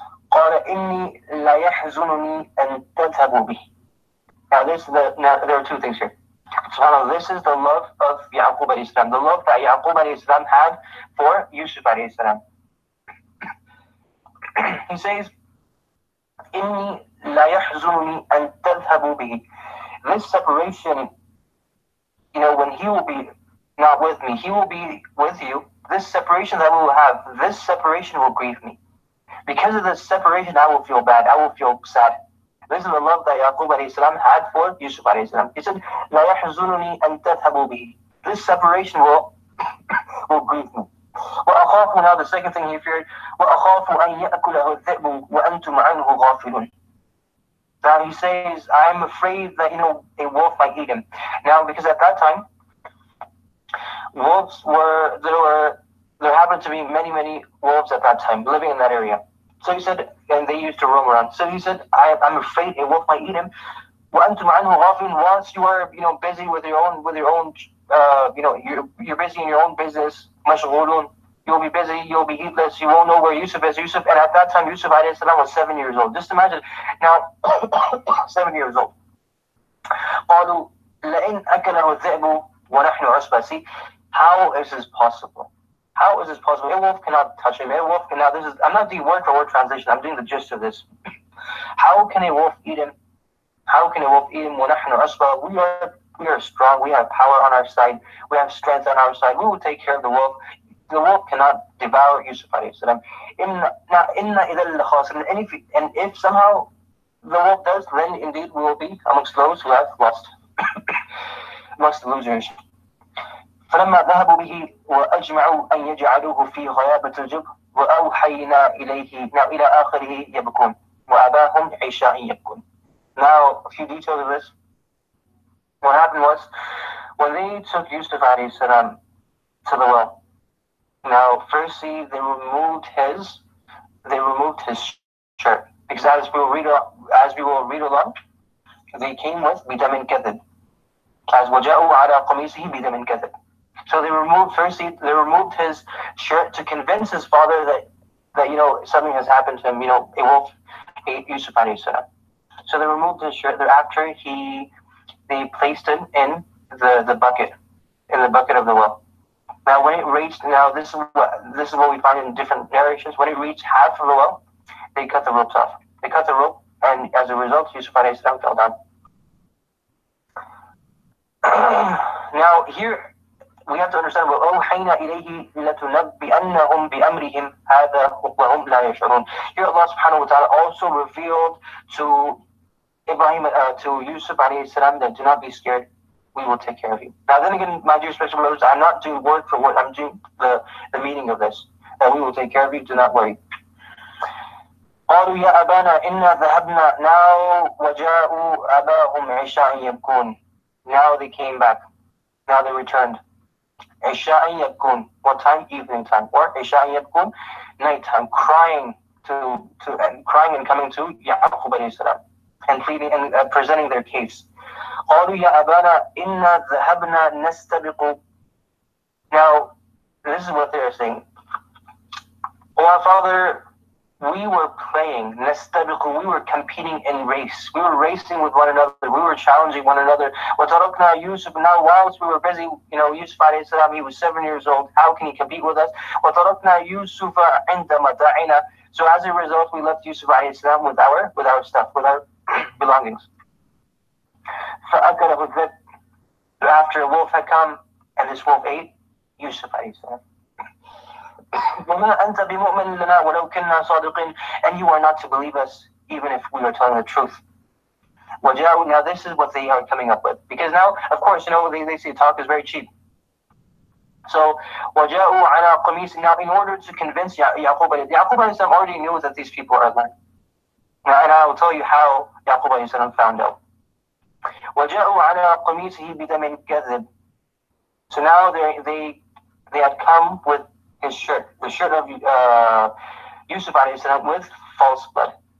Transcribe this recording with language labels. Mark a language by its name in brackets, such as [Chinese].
[Arabic] قال إني لا يحزنني أن تذهبوا به. [English] Now there are two things here. SubhanAllah, this is the love of Yaqub alayhi salam, the love that Yaqub alayhi salam had for Yusuf alayhi salam. He says, [Arabic] إِنِّي لَا يَحْزُنُنِي أَن تَذْهَبُوا بِهِ. [English] This separation, when he will be not with me, he will be with you. This separation that we will have, this separation will grieve me. Because of this separation, I will feel bad, I will feel sad. This is the love that Yaqub alayhi salam had for Yusuf alayhi salam. He said, [Arabic] لا يحزنني أن تذهبوا به. [English] This separation will grieve me. [Arabic] وأخاف, [English] now the second thing he feared, [Arabic] وأخاف أن يأكله الذئب وأنتم عنه غافلون. [English] Now he says, I'm afraid that a wolf might eat him. Now because at that time, there happened to be many wolves at that time living in that area. So he said, and they used to roam around. So he said, I'm afraid a wolf might eat him. [Arabic] وَأَنْتُمْ عَنْهُ غَافِلُونَ. [English] Once you are, busy with your own, you're busy in your own business. [Arabic] مَشْغُولٌ. [English] You'll be busy. You'll be heedless. You won't know where Yusuf is. And at that time, Yusuf alayhi salam was 7 years old. Just imagine now, 7 years old. [Arabic] قالوا لئن أكله الذئب ونحن عصبة. [English] See, how is this possible? How is this possible? A wolf cannot touch him. A wolf cannot. I'm not doing word for word translation. I'm doing the gist of this. How can a wolf eat him? How can a wolf eat him? [Arabic] وَنَحْنُ عُصْبَةٌ. [English] We are strong. We have power on our side. We have strength on our side. We will take care of the wolf. The wolf cannot devour Yusuf alayhi salam. And if somehow the wolf does, then indeed we will be amongst those who have lost. amongst the losers. [Arabic] فلما ذهبوا به وأجمعوا أن يجعلوه في غيابة الجب وأوحينا إليه now إلى آخره يبكون وأباهم عشاء يبكون. [English] Now a few details of this. What happened was when they took Yusuf alayhi salam to the well. Now firstly they removed his shirt, because as we will read along, they came with [Arabic] بدم كذب, [English] as [Arabic] وجاءوا على قميصه بدم كذب. [English] So they removed his shirt to convince his father that something has happened to him. A wolf ate Yusuf alayhi salam. So they removed his shirt. Thereafter they placed it in the bucket of the well. Now when it reached, this is what we find in different narrations. When it reached half of the well, they cut the ropes off. They cut the rope, and as a result, Yusuf alayhi salam fell down. Now here we have to understand [Arabic] وَأَوْحَيْنَا إِلَيْهِ لَتُنَبِّئَنَّهُم بِأَمْرِهِمْ هَذَا وَهُمْ لَا يَشْعُرُونَ. [English] Here Allah subhanahu wa ta'ala also revealed to Yusuf alayhi salam that do not be scared, we will take care of you. Now then again, my dear special brothers, I'm not doing word for word, I'm doing the meaning of this, that we will take care of you, do not worry. [Arabic] قالوا يا أبانا إنا ذهبنا now وجاءوا أباهم عشاء يبكون. [English] Now they came back. Now they returned. [Arabic] عشاء يبكون. [English] What time? Evening time. Or [Arabic] عشاء يبكون, [English] night time, crying and coming to Yaqub alayhi salam and pleading and presenting their case. [Arabic] قالوا يا أبانا إنا ذهبنا نستبق. [English] Now this is what they are saying. Oh our father, we were playing, [Arabic] نستبق, [English] we were competing in race. We were racing with one another. We were challenging one another. [Arabic] وتركنا يوسف. [English] Now whilst we were busy, Yusuf alayhi salam, he was 7 years old. How can he compete with us? [Arabic] وتركنا يوسف عند متاعنا. [English] So as a result, we left Yusuf alayhi salam with our stuff, with our belongings. [Arabic] فأكله الذئب. [English] After a wolf had come, and this wolf ate Yusuf alayhi salam. [Arabic] وَمَا أَنْتَ بِمُؤْمِنٍ لَنَا وَلَوْ كُنَّا صَادِقِينَ. [English] And you are not to believe us, even if we are telling the truth. [Arabic] وَجَاءُوا. [English] Now this is what they are coming up with. Because now, of course, they say talk is very cheap. [Arabic] So, وَجَاءُوا عَلَى قَمِيصٍ. [English] Now in order to convince Yaqub alayhi salam already knew that these people are lying. Now, and I will tell you how Yaqub alayhi salam found out. [Arabic] وَجَاءُوا عَلَى قَمِيصِهِ بِدَمٍ كَذِبٍ. [English] So now they had come with his shirt, the shirt of Yusuf alayhi salam, with false blood.